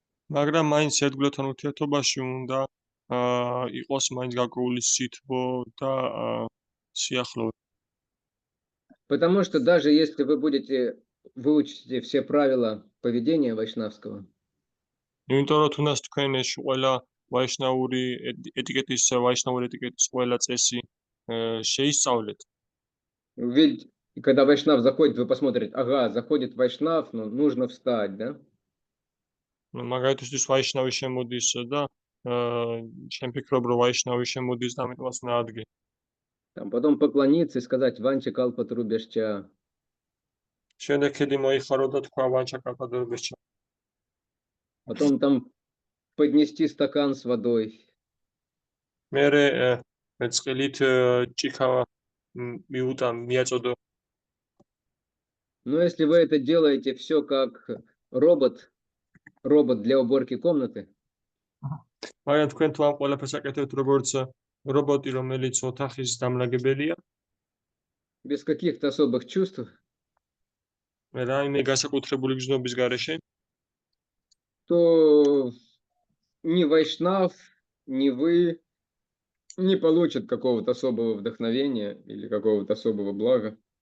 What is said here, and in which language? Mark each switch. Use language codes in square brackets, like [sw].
[ka] მაგრამ მაინც ერთგულებთან ურთიერთობაში უნდა იყოს მაინც გარკვეული სითბო და სიახლოვე. [ru] Потому что даже если вы выучите все правила поведения вайшнавского, [ka] იმიტომ რომ თუნდაც თქვენ ყველა ვაიშნაური ეტიკეტის ყველა წესი შეისწავლეთ. [ru] ведь когда вайшнав заходит, вы посмотрите, ага, заходит вайшнав, ну, нужно встать, да? [ka] მაგალითისთვის ვაიშნავი შემოდის და შენ ფიქრობ რომ ვაიშნავი შემოდის და ამიტომაც უნდა ადგე. [ru] Там потом поклониться и сказать «Ванча калпатрубешча». [ka] შემდეგ ქედი მოიხარო და თქვა ვანჩა კალპატრუბეშჩა. [ru] Потом там поднести стакан с водой. [ka] მერე წყლით ჭიქა მიაწოდო. [ru] Но если вы это делаете все как робот для уборки комнаты, [ka] მაგრამ თქვენ თუ ამ ყველაფერს აკეთებთ როგორც რობოტი, რომელიც ოთახის დამლაგებელია, [ru] без каких-то особых чувств, [ka] რაიმე განსაკუთრებული გზნობის გარეშე, [ru] то ни вайшнав, ни вы не получат какого-то особого вдохновения или какого-то особого блага.